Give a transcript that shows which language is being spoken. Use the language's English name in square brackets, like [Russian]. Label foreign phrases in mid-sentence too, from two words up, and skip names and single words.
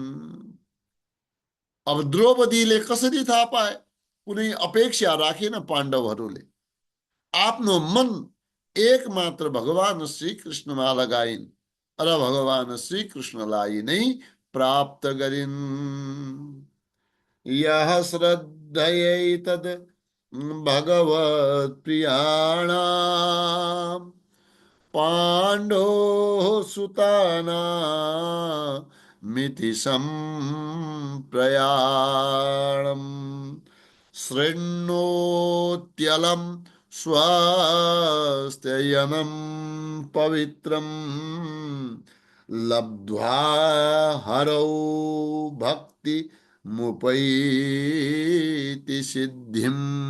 [Nepali] अब द्रौपदीले कसरी थाहा पाए? कुनै अपेक्षा राखेन पाण्डवहरूले। आफ्नो मन एकमात्र भगवान श्री कृष्णमा लगाइन् र भगवान श्री कृष्णलाई नै प्राप्त गरिन्। [Sanskrit] यः श्रद्धयैतद् भगवत्प्रियाणाम् पाण्डोः सुतानामिति सम्प्रयाणम् शृण्वोत्यलं स्वस्त्ययनं पवित्रं लब्ध्वा हरौ भक्ति मुपैति सिद्धिम्।